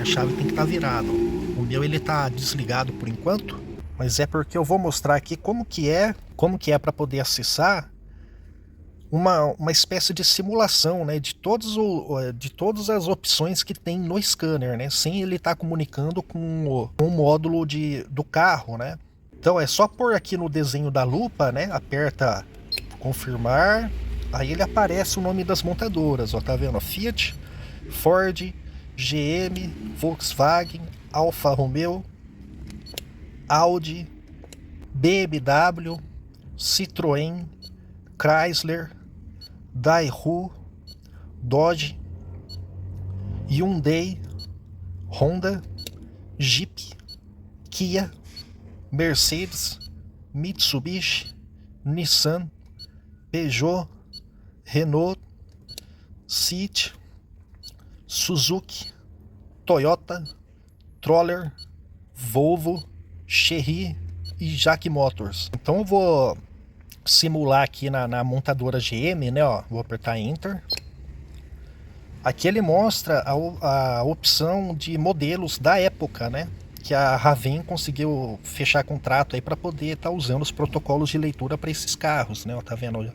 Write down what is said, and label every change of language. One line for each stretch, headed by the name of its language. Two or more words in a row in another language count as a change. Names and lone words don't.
Portuguese: A chave tem que estar virada. O meu ele está desligado por enquanto, mas é porque eu vou mostrar aqui como que é para poder acessar uma espécie de simulação, né, de todas as opções que tem no scanner, né, sem ele estar comunicando com o módulo do carro, né. Então é só pôr aqui no desenho da lupa, né, aperta confirmar, aí ele aparece o nome das montadoras, ó, tá vendo? Fiat, Ford, GM, Volkswagen, Alfa Romeo, Audi, BMW, Citroën, Chrysler, Daewoo, Dodge, Hyundai, Honda, Jeep, Kia, Mercedes, Mitsubishi, Nissan, Peugeot, Renault, Seat, Suzuki, Toyota, Troller, Volvo, Chery e Jack Motors. Então eu vou simular aqui na montadora GM, né, ó, vou apertar Enter. Aqui ele mostra a opção de modelos da época, né, que a Raven conseguiu fechar contrato aí para poder estar usando os protocolos de leitura para esses carros, né, ó, tá vendo?